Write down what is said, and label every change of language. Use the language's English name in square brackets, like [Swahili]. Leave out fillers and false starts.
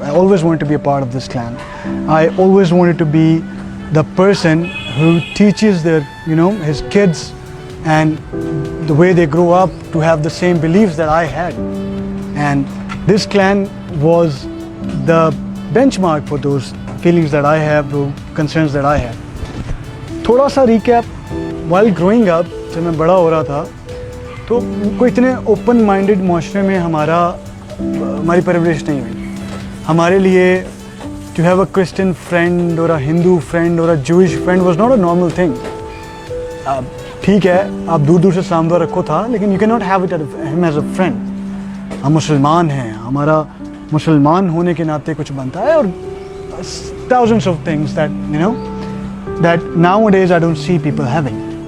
[English] I always wanted to be a part of this clan. I always wanted to be the person who teaches his kids and the way they grow up to have the same beliefs that I had. And this clan was the benchmark for those feelings that I have, those concerns that I have. [Hindi] थोड़ा सा [English] recap, while growing up, [Hindi] जब मैं बड़ा हो रहा था तो कोई इतने ओपन माइंडेड माशरे में हमारी परवरिश नहीं हुई. हमारे लिए [English] to have a Christian friend or a Hindu friend or a Jewish friend was not a normal thing. [Hindi] ठीक है, आप दूर दूर से सामने रखो था, लेकिन [English] you cannot have him as a friend. [Hindi] हम मुसलमान हैं, हमारा मुसलमान होने के नाते कुछ बनता है, [English] और thousands of things that nowadays I don't see people having.